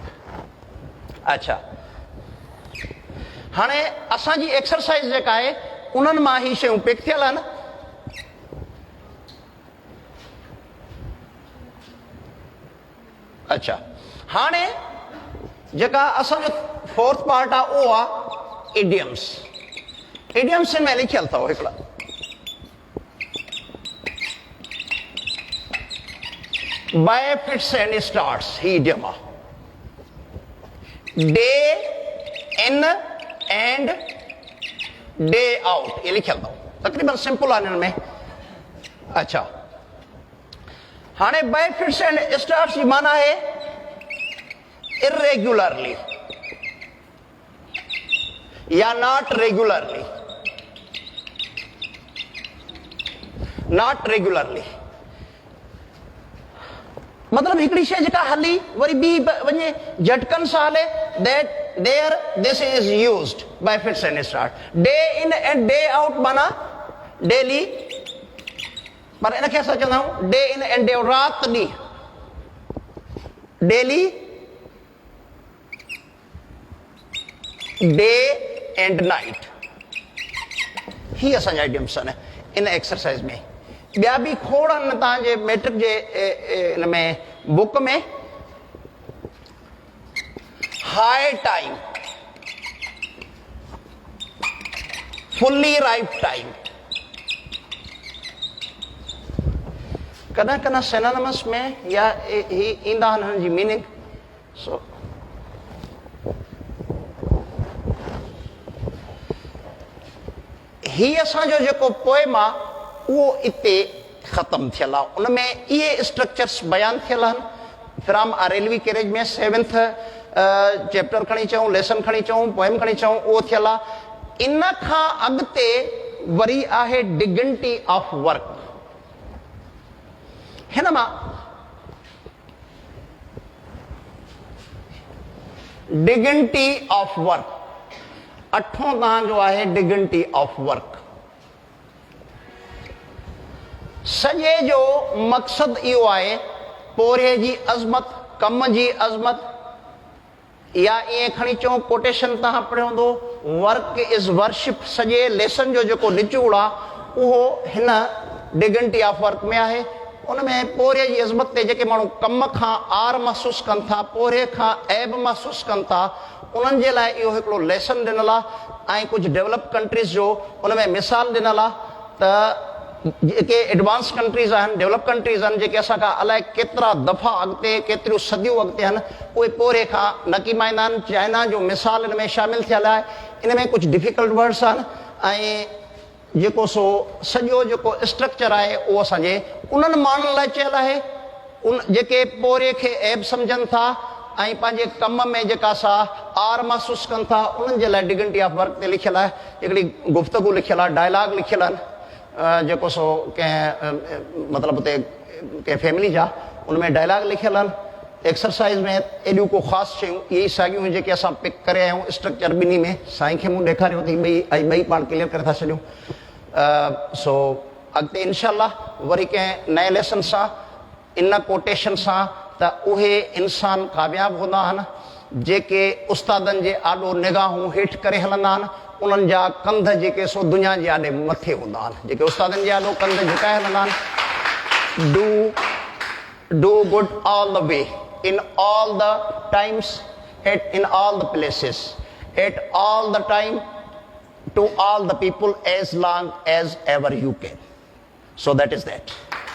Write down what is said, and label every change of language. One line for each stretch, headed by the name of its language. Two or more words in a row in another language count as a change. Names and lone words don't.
Sindhi: अच्छा हाणे असांजी एक्सरसाइज जेका आहे उन्हनि मां ही शयूं पिक थियल आहिनि. अच्छा हाणे जेका असांजो
English: fourth part
Sindhi: आहे उहो आहे इडियम्स. इडियम्स में लिखियल अथव हिकिड़ा.
English: by fits and starts
Sindhi: ही इडियम आहे.
English: day in and day out
Sindhi: ये लिखियल अथव. तकरीबन सिंपल आहे हिननि में. अच्छा हाणे
English: by fits and starts
Sindhi: जी माना है इरेग्युलरली या
English: not regularly. not regularly
Sindhi: मतलब हिकिड़ी शइ जेका हली वरी ॿी वञे झटकन सां हले,
English: that there this is used by fits and start. day in and day out
Sindhi: माना डेली, पर इनखे असां चवंदा आहियूं
English: day in and day out,
Sindhi: रात ॾींहुं.
English: daily, day and night,
Sindhi: ही असांजा इडियम्स आहिनि
English: in exercise
Sindhi: में. ॿिया बि खोड़ आहिनि तव्हांजे मैट्रिक जे इन में बुक में.
English: high time, fully ripe time.
Sindhi: कॾहिं कॾहिं सिनोनिमस में या ही ईंदा आहिनि हिननि जी मीनिंग. सो ही असांजो जेको पोएम आहे उहो इते ख़तमु थियल आहे. उन में इहे स्ट्रक्चर्स बयानु थियल आहिनि. फ्रॉम अ रेलवे कैरेज में 7th चैप्टर खणी चऊं, लेसन खणी चऊं, पोएम खणी चऊं, उहो थियल आहे. इन खां अॻिते वरी आहे डिग्निटी ऑफ वर्क. हिन मां डिग्निटी ऑफ वर्क 8हों तव्हांजो आहे डिग्निटी ऑफ वर्क. सॼे जो मक़सदु इहो आहे पोरे जी अज़मत, कम जी अज़मत, या ईअं खणी चऊं कोटेशन तव्हां पढ़ियो हूंदो,
English: work is worship.
Sindhi: सॼे लेसन जो जेको निचोड़ आहे उहो हिन डिग्निटी ऑफ वर्क में आहे। उन में पोरे जी अज़मत ते जेके माण्हू कम खां आर महसूसु कनि था, पोरे खां ऐब महसूसु कनि था, उन्हनि जे लाइ इहो हिकिड़ो लेसन ॾिनल आहे। ऐं कुझु
English: develop countries
Sindhi: जो उन में मिसाल ॾिनल आहे त जेके
English: advance countries
Sindhi: आहिनि,
English: develop countries
Sindhi: आहिनि, जेके असांखां अलाए केतिरा दफ़ा अॻिते, केतिरियूं सदियूं अॻिते आहिनि, उहे पोरे खां न कीमाईंदा आहिनि। चाइना जो मिसाल हिन में शामिलु थियल आहे। इन में कुझु
English: difficult words
Sindhi: आहिनि ऐं जेको सो सॼो जेको स्ट्रक्चर आहे उहो असांजे उन्हनि माण्हुनि लाइ चयल आहे उन जेके पोरे खे ऐब सम्झनि था ऐं पंहिंजे कम में जेका सा आर महसूसु कनि था, उन्हनि जे लाइ डिग्निटी ऑफ वर्क ते लिखियलु आहे। हिकिड़ी गुफ़्तगू लिखियलु आहे, डायलॉग लिखियलु आहिनि जेको सो कंहिं मतिलबु हुते कंहिं फैमिली जा, उनमें डायलॉग लिखियलु आहिनि। एक्सरसाइज़ में एॾियूं को ख़ासि शयूं इहे ई साॻियूं जेके असां पिक करे आया आहियूं स्ट्रक्चर ॿिन्ही में, साईं खे मूं ॾेखारियो अथई ॿई पाण क्लियर करे था छॾियूं। सो अॻिते इनशाअल्लाह वरी कंहिं नए लेसन सां, इन कोटेशन सां, त उहे इंसान कामयाबु हूंदा आहिनि जेके उस्तादनि जे आॾो निगाहूं हेठि करे हलंदा आहिनि। उन्हनि जा कंध जेके सो दुनिया जे आॾे मथे हूंदा आहिनि। जेके उस्तादनि जे आॾो कंध झुकाए हलंदा आहिनि,
English: do good all the way, in all the times, in all the places, at all the time, to all the people, as long as ever you can. So that is that.